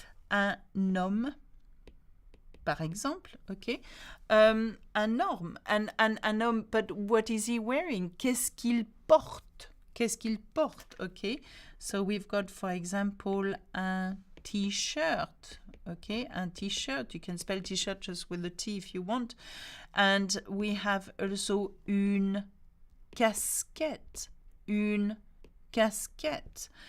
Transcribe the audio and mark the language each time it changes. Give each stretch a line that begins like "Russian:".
French: Un homme, par exemple, okay. Un homme, un homme,
English: but what is he wearing?
French: Qu'est-ce qu'il porte? Qu'est-ce qu'il porte,
English: okay. So we've got, for example,
French: un t-shirt,
English: okay. Un t-shirt, you can spell t-shirt just with the T if you want. And we have also
French: une casquette, une casquette.